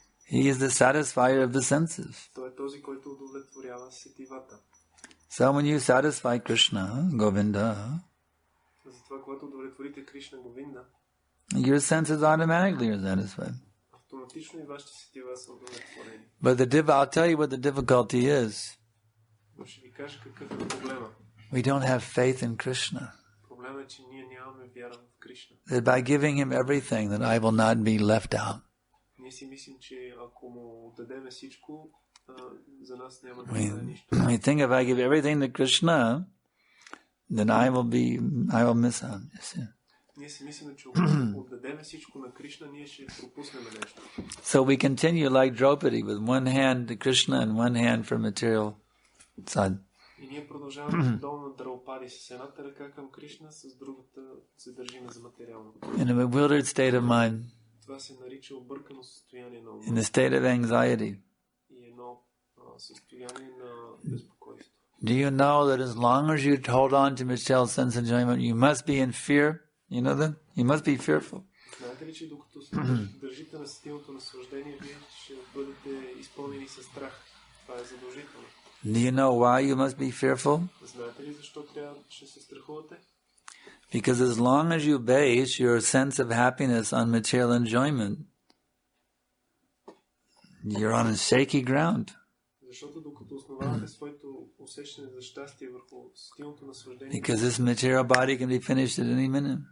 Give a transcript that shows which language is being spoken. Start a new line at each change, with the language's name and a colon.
English: He is the satisfier of the senses.
Bulgarian: Той е този, който удовлетворява сетивата.
English: So when you satisfy Krishna, Govinda,
Bulgarian: Затова, когато удовлетворите Кришна Говинда,
English: your senses automatically are satisfied.
Bulgarian: автоматично и вашите сетива са удовлетворени.
English: But I'll tell you what the difficulty is.
Bulgarian: Но ще ви кажа какъв е проблема.
English: We don't have faith in Krishna.
Bulgarian: Проблема е, че ние нямаме вяра в Кришна.
English: That by giving him everything, that I will not be left out.
Bulgarian: Ние си мислим, че ако му дадем всичко, за нас няма да бъде нищо.
English: We think if I give everything to Krishna, then I will miss out.
Bulgarian: Ние си мислим, че ако отдадем всичко на Кришна, ние ще пропуснем нещо.
English: So we continue like Draupadi with one hand to Krishna and one hand for material side.
Bulgarian: И ние продължаваме подобно на Драупади с едната ръка към Кришна, с другата се държиме за материално.
English: In a bewildered state of mind.
Bulgarian: Това се нарича объркано състояние на ума.
English: In a state of anxiety.
Bulgarian: И едно състояние на безпокойство.
English: Do you know that as long as you hold on to material sense enjoyment, you must be in fear? You know that? You must be fearful.
Bulgarian: Знаете ли, че докато държите на сетивното наслаждение, вие ще бъдете изпълнени със страх? Това е задължително.
English: Do you know why you must be fearful?
Bulgarian: Знаете ли защо ще се страхувате?
English: Because as long as you base your sense of happiness on material enjoyment, you're on a shaky ground.
Bulgarian: Защото докато основавате своето усещане за щастие върху сетивното наслаждение,
English: because this material body can be finished at any minute.